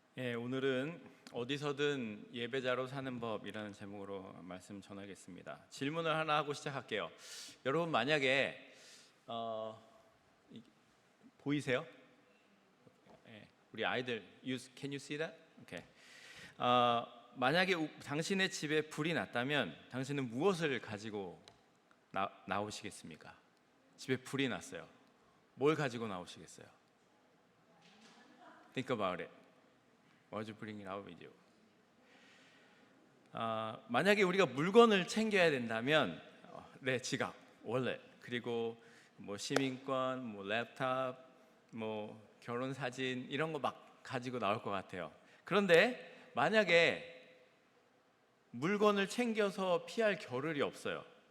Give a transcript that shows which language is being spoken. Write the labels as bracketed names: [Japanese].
[Korean] 예, 오늘은 어디서든 예배자로 사는 법이라는 제목으로 말씀 전하겠습니다. 질문을 하나 하고 시작할게요. 여러분 만약에 보이세요? 예, 우리 아이들 [English] can you see that? Okay. [Korean] 만약에 당신의 집에 불이 났다면 당신은 무엇을 가지고 나오시겠습니까? 집에 불이 났어요. 뭘 가지고 나오시겠어요? [English] Think about it. What you bring it out with you? [Korean] 만약에 우리가 물건을 챙겨야 된다면 내 지갑, 월렛, 그리고 뭐 시민권, 뭐 랩탑, 뭐 결혼 사진 이런 거 막 가지고 나올 것 같아요. 그런데 만약에 물건을 챙겨서 피할 겨를이 없어요.